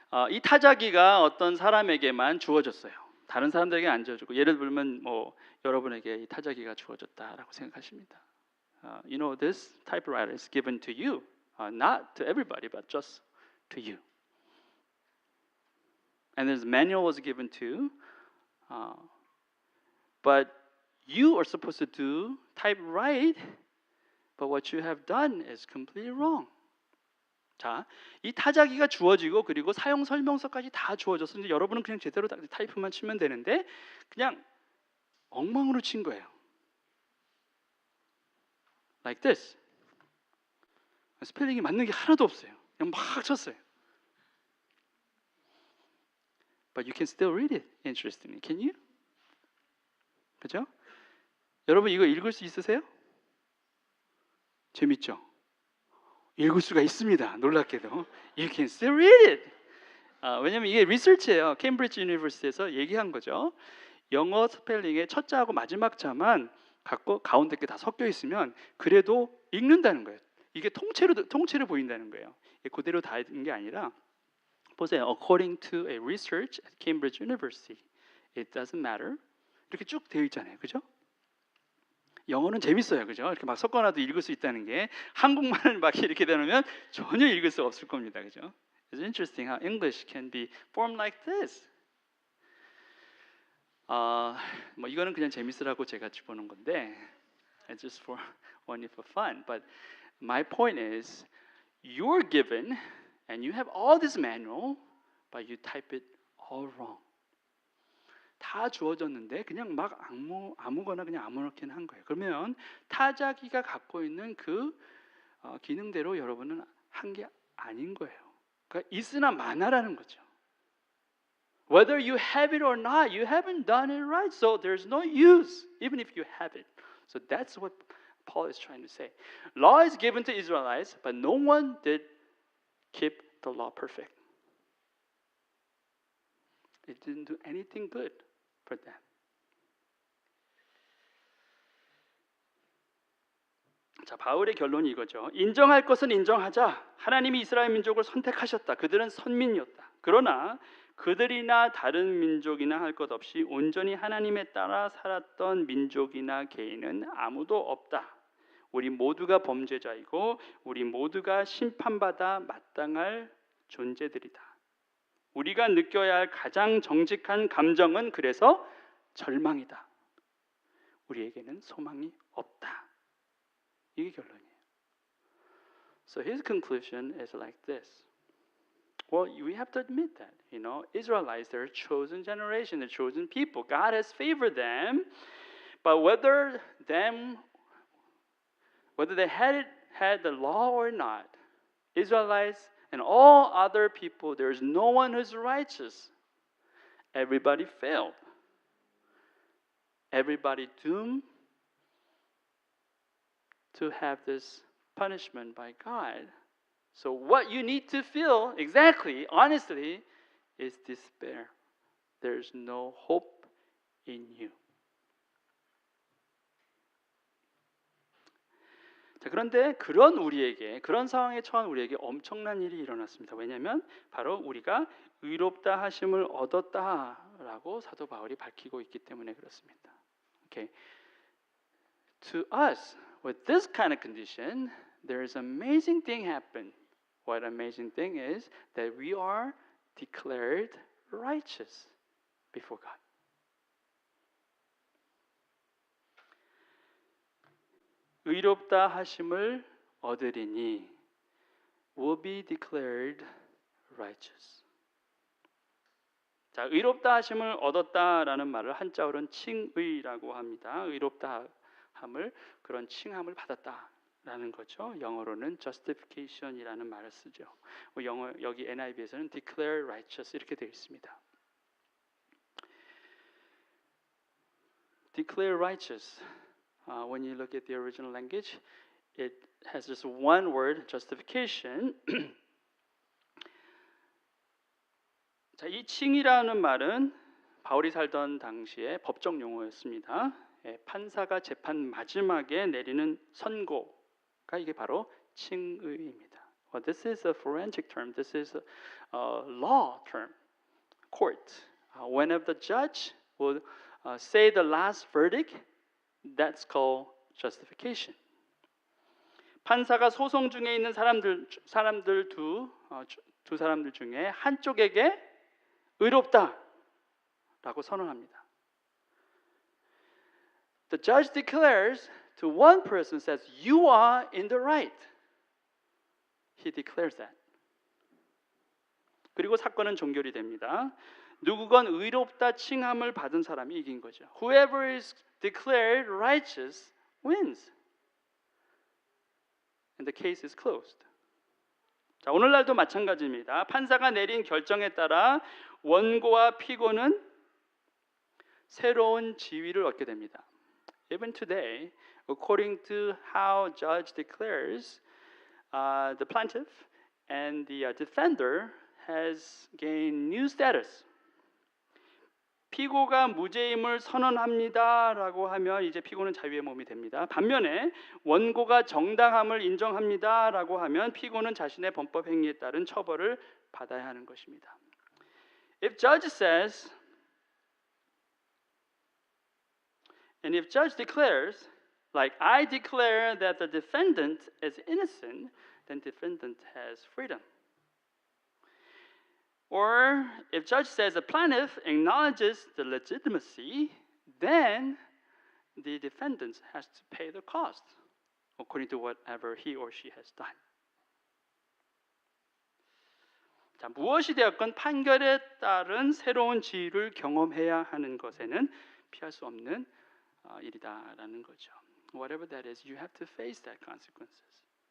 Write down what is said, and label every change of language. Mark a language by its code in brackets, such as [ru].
[ko] 이 타자기가 어떤 사람에게만 주어졌어요. 다른 사람들에게 안 주어지고, 예를 들면 뭐 여러분에게 이 타자기가 주어졌다라고 생각하십니다. [en] You know, this typewriter is given to you, not to everybody, but just to you. And this manual was given to, but you are supposed to type right, but what you have done is completely wrong. [ko] 자, 이 타자기가 주어지고 그리고 사용 설명서까지 다 주어져서 이제 여러분은 그냥 제대로 타이프만 치면 되는데 그냥 엉망으로 친 거예요. [en] Like this. [ko] 스펠링이 맞는 게 하나도 없어요. 그냥 막 쳤어요. [en] but you can still read it interestingly. Can you? [ko] 그죠? 여러분 이거 읽을 수 있으세요? 재밌죠? 읽을 수가 있습니다. 놀랍게도. [en] You can still read it. [ko] 왜냐면 이게 리서치예요. 케임브리지 유니버시티에서 얘기한 거죠. 영어 스펠링의 첫 자하고 마지막 자만 갖고 가운데 게 다 섞여 있으면 그래도 읽는다는 거예요. 이게 통째로 보인다는 거예요. 이게 그대로 다 있는 게 아니라 보세요. [en] According to a research at Cambridge University, it doesn't matter. [ko] 이렇게 쭉 되어 있잖아요. 그죠? 영어는 재밌어요. 그죠? 이렇게 막 섞어놔도 읽을 수 있다는 게 한국말을 막 이렇게 되면 전혀 읽을 수 없을 겁니다. 그죠? [en] It's interesting how English can be formed like this. [ko] 뭐 이거는 그냥 재밌으라고 제가 집어넣은 건데 [en] it's just for only for fun. But my point is you're given and you have all this manual but you type it all wrong. [ko] 다 주어졌는데 그냥 막 아무거나 그냥 아무렇게나 한 거예요. 그러면 타자기가 갖고 있는 그 기능대로 여러분은 한 게 아닌 거예요. 그러니까 있으나 마나라는 거죠. [en] Whether you have it or not, you haven't done it right, so there's no use, even if you have it. So that's what Paul is trying to say. Law is given to Israelites, but no one did keep the law perfect. It didn't do anything good for them. [ko] 자, 바울의 결론이 이거죠. 인정할 것은 인정하자. 하나님이 이스라엘 민족을 선택하셨다. 그들은 선민이었다. 그러나 그들이나 다른 민족이나 할 것 없이 온전히 하나님에 따라 살았던 민족이나 개인은 아무도 없다. 우리 모두가 범죄자이고 우리 모두가 심판받아 마땅할 존재들이다. 우리가 느껴야 할 가장 정직한 감정은 그래서 절망이다. 우리에게는 소망이 없다. 이게 결론이에요. [en] So his conclusion is like this. Well, we have to admit that, Israelites, they're a chosen generation, they're chosen people. God has favored them, but whether they had the law or not, Israelites and all other people, there's no one who's righteous. Everybody failed. Everybody doomed to have this punishment by God. So what you need to feel, exactly, honestly, is despair. There's no hope in you. [ko] 자, 그런데 그런 상황에 처한 우리에게 엄청난 일이 일어났습니다. 왜냐하면 바로 우리가 의롭다 하심을 얻었다라고 사도 바울이 밝히고 있기 때문에 그렇습니다. [en] Okay. To us, with this kind of condition, there is an amazing thing happen. What amazing thing is that we are declared righteous before God. [ko] 의롭다 하심을 얻으리니 [en] will be declared righteous. [ko] 자, 의롭다 하심을 얻었다라는 말을 한자어로는 칭의라고 합니다. 의롭다 함을 그런 칭함을 받았다라는 거죠. 영어로는 justification이라는 말을 쓰죠. 여기 NIV에서는 [en] declare righteous [ko] 이렇게 되어 있습니다. [en] Declare righteous. When you look at the original language, it has just one word, justification. [ko] 자, 이 칭이라는 말은 바울이 살던 당시에 법적 용어였습니다. 판사가 재판 마지막에 내리는 선고가 이게 바로 칭의입니다. [en] This is a forensic term. This is a law term. Court. Whenever the judge would say the last verdict, that's called justification. [ko] 판사가 소송 중에 있는 사람들 두 사람들 중에 한쪽에게 의롭다라고 선언합니다. [en] The judge declares to one person says you are in the right. He declares that. [ko] 그리고 사건은 종결이 됩니다. 누구건 의롭다 칭함을 받은 사람이 이긴 거죠. [en] Whoever is declared righteous wins. And the case is closed. [ko] 자, 오늘날도 마찬가지입니다. 판사가 내린 결정에 따라 원고와 피고는 새로운 지위를 얻게 됩니다. [en] Even today, according to how judge declares, the plaintiff and the defender has gained new status. [ko] 피고가 무죄임을 선언합니다라고 하면 이제 피고는 자유의 몸이 됩니다. 반면에 원고가 정당함을 인정합니다라고 하면 피고는 자신의 범법 행위에 따른 처벌을 받아야 하는 것입니다. [en] If judge says and if judge declares, like I declare that the defendant is innocent, then defendant has freedom. Or if judge says the plaintiff acknowledges the legitimacy, then the defendant has to pay the cost according to whatever he or she has done. [ko] 자, 무엇이 되었건 판결에 따른 새로운 지위를 경험해야 하는 것에는 피할 수 없는 일이다라는 거죠. [en] Whatever that is, you have to face that consequences.